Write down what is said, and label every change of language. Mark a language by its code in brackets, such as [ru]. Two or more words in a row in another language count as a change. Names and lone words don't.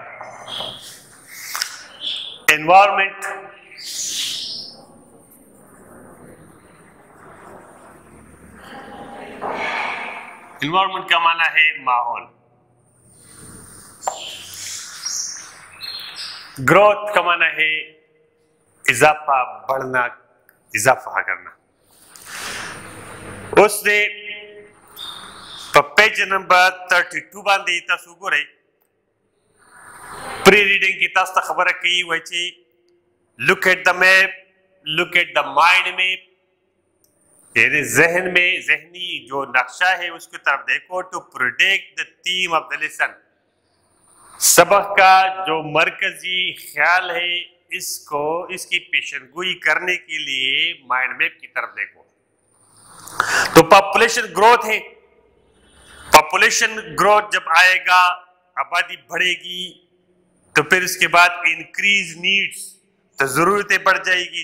[ur] انوائرمنٹ انوائرمنٹ کا معنی ہے ماحول. گروتھ کا معنی ہے اضافہ، بڑھنا، اضافہ کرنا. [ps] اس نے پیج نمبر 32 باندې تاسو ګورئ. پری ریڈنگ کی تاسو ته خبره کوي وایي چې [en] look at the map, look at the mind map. [ur] یعنی ذہن میں ذہنی جو نقشہ ہے اس کی طرف دیکھو. [en] to predict the theme of the lesson. [ur] سبق کا جو مرکزی خیال ہے اس کی پیشن گوئی کرنے کے لیے [en] mind map [ur] کی طرف دیکھو. تو [en] population growth [ur] ہے. [en] population growth [ur] جب آئے گا، آبادی بڑھے گی، تو پھر اس کے بعد [en] increase needs, [ur] تو ضرورتیں بڑھ جائے گی.